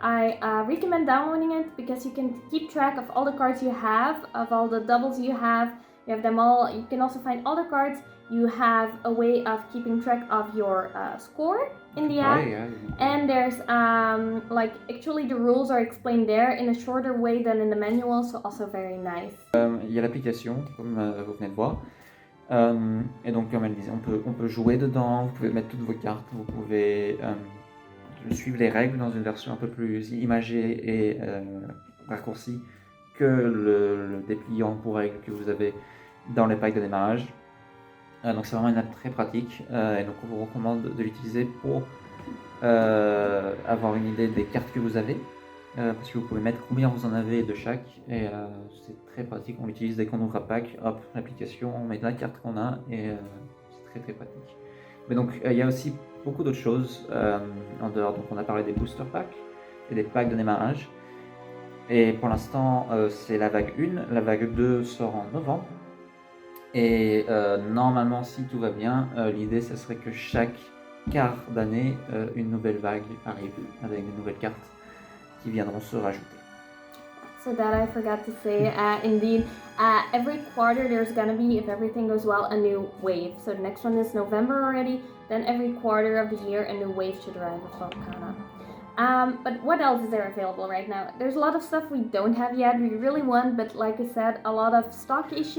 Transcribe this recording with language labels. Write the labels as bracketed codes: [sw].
[en] I recommend downloading it because you can keep track of all the cards you have, of all the doubles you have. You have them all. You can also find all the cards. You have a way of keeping track of your score in the app. Yeah. And there's actually the rules are explained there in a shorter way than in the manual, so also very nice. [fr] Il y a l'application, comme vous venez de voir. Et donc, comme elle disait, on peut jouer dedans, vous pouvez mettre toutes vos cartes, vous pouvez suivre les règles dans une version un peu plus imagée et raccourcie que le dépliant pour règles que vous avez dans les packs de démarrage. Donc c'est vraiment une app très pratique et donc on vous recommande de l'utiliser pour avoir une idée des cartes que vous avez. Parce que vous pouvez mettre combien vous en avez de chaque et c'est très pratique, on l'utilise dès qu'on ouvre un pack, hop, l'application, on met la carte qu'on a et c'est très pratique. Mais donc il y a aussi beaucoup d'autres choses en dehors, donc on a parlé des booster packs et des packs de démarrage et pour l'instant c'est la vague 1, la vague 2 sort en novembre et normalement si tout va bien, l'idée ce serait que chaque quart d'année une nouvelle vague arrive avec des nouvelles cartes qui viendront se rajouter. [en] So that I forgot to say, indeed, every quarter there's gonna be, if everything goes well, a new wave. So the next one is November already, then every quarter of the year a new wave should arrive with Lorcana. But what else is there available right now? There's a lot of stuff we don't have yet, we really want, but like I said, a lot of stock issues.